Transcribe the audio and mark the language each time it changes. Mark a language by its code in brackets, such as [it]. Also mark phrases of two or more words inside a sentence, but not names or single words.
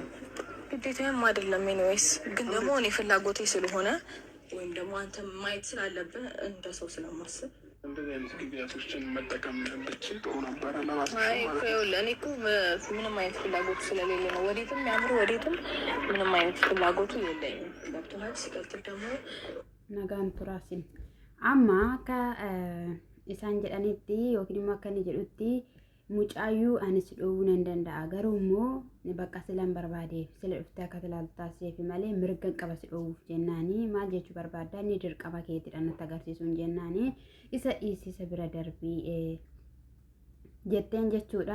[am] ግዴታዬም አይደለም። ኤኒዌይስ ግን ደግሞ እኔ ፍላጎቴ ስለሆነ ወይም ደግሞ አንተ ማየት ስላለብህ እንደ ሰው ስለማስብ እንደዚህ አይነት ጊዜያቶችን መጠቀም ብችል ጥሩ ነበረ። እኔ እኮ ምንም አይነት ፍላጎቱ ስለሌለ ነው። ወዴትም ያምሩ ወዴትም ምንም አይነት ፍላጎቱ የለኝም። ገብቶሃል? ሲቀጥል ደግሞ [om] nagaan turaasin amma akka isaan jedhanitti yookiin immoo akka inni jedhutti mucaayyuu anis dhoowwuu nan danda'a garuu immoo bakka silan barbaadeef sila dhuftee akka ilaaltu taasiseef malee mirga qaba si dhoowwuuf jennaanii maal jechuu barbaadda inni dirqama keetiidhaan nutti agarsiisuun jennaanii isa dhiisisa bira darbii jetteen jechuudha.